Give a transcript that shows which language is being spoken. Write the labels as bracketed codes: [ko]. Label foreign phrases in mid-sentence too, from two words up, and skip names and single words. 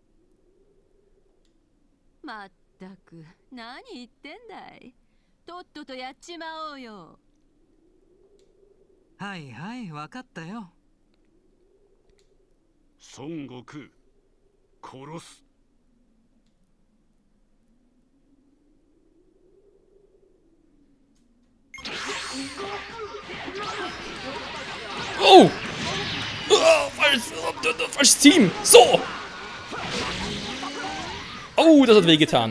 [ja] まったく何言ってんだい。とっととやっちまおうよ。はいはい、わかったよ。孫悟空、殺す。 Oh! [de] Falsches Team! So! Oh, das hat wehgetan.